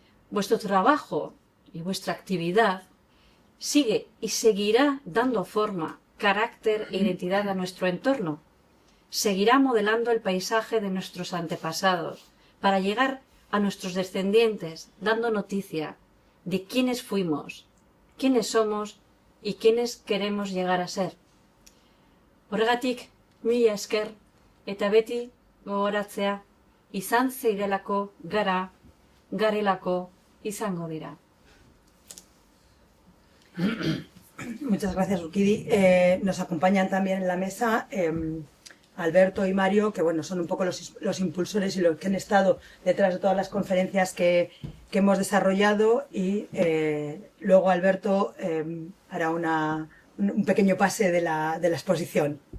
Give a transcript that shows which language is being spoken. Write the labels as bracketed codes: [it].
[es] Vuestro trabajo y vuestra actividad sigue y seguirá dando forma, carácter e identidad a nuestro entorno. Seguirá modelando el paisaje de nuestros antepasados para llegar a nuestros descendientes, dando noticia de quiénes fuimos, quiénes somos y quiénes queremos llegar a ser. [eu] Horregatik, mila esker eta beti gogoratzea, izan zeirelako gara, garelako izango dira. [es] Muchas gracias, Urquidi. Nos acompañan también en la mesa Alberto y Mario, que bueno, son un poco los impulsores y los que han estado detrás de todas las conferencias que hemos desarrollado, y luego Alberto hará un pequeño pase de la exposición.